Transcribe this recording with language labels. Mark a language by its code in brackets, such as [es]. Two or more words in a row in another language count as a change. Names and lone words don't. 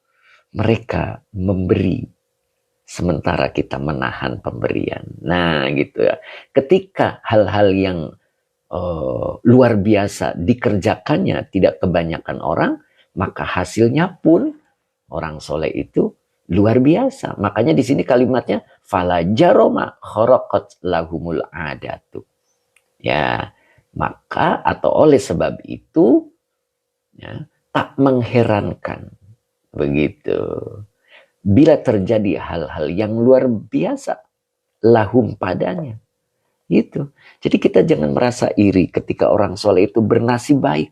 [id] Mereka memberi sementara kita menahan pemberian. Nah gitu ya. Ketika hal-hal yang luar biasa dikerjakannya tidak kebanyakan orang, maka hasilnya pun orang soleh itu luar biasa. Makanya di sini kalimatnya [ar] فلا جرم خرقت لهم العادة. [id] Ya, maka atau oleh sebab itu ya, tak mengherankan begitu bila terjadi hal-hal yang luar biasa lahum padanya. Gitu. Jadi kita jangan merasa iri ketika orang soleh itu bernasib baik.